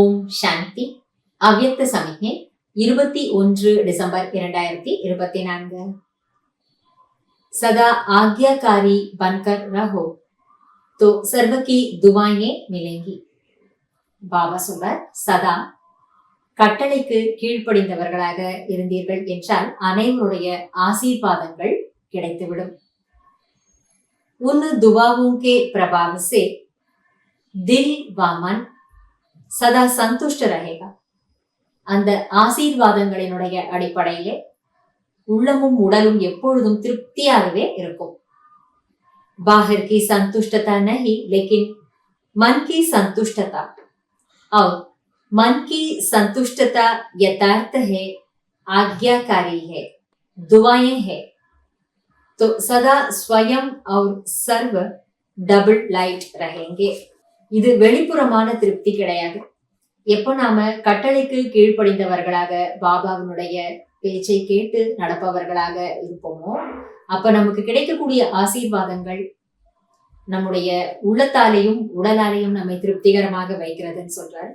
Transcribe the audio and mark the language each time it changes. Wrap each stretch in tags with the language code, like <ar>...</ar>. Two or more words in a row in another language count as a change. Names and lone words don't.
<ta>சாந்தி. அவ்யக்த சமிக்ஞை 21 டிசம்பர் 2024.</ta> <hi>सदा आज्ञाकारी बनकर रहो तो सर्व की दुआएं मिलेंगी.</hi> <ta>பாபா சொல்றார், சதா கட்டளைக்கு கீழ்ப்படிந்தவர்களாக இருந்தீர்கள் என்றால் அனைவருடைய ஆசீர்வாதங்கள் கிடைத்துவிடும்.</ta> <hi>उन दुआओं के प्रभाव से दिल व मन सदा संतुष्ट रहेगा.</hi> <ta>அந்த ஆசீர்வாதங்களினுடைய அடிப்படையிலே உள்ளமும் உடலும் எப்பொழுதும் திருப்தியாகவே இருக்கும்.</ta> <hi>बाहर की संतुष्टता नहीं लेकिन मन की संतुष्टता, और मन की संतुष्टता यथार्थ है, आज्ञाकारी है, दुआएं है. तो सदा स्वयं और सर्व</hi> <en>double light</en> <hi>रहेंगे.</hi> <ta>இது வெளிப்புறமான திருப்தி கிடையாது. எப்போ நாம கட்டளைக்கு கீழ்ப்படிந்தவர்களாக பாபாவினுடைய பேச்சை கேட்டு நடப்பவர்களாக இருப்போமோ அப்ப நமக்கு கிடைக்கக்கூடிய ஆசீர்வாதங்கள் நம்முடைய உள்ளத்தாலேயும் உடலாலேயும் நம்மை திருப்திகரமாக வைக்கிறதுன்னு சொல்றார்.</ta>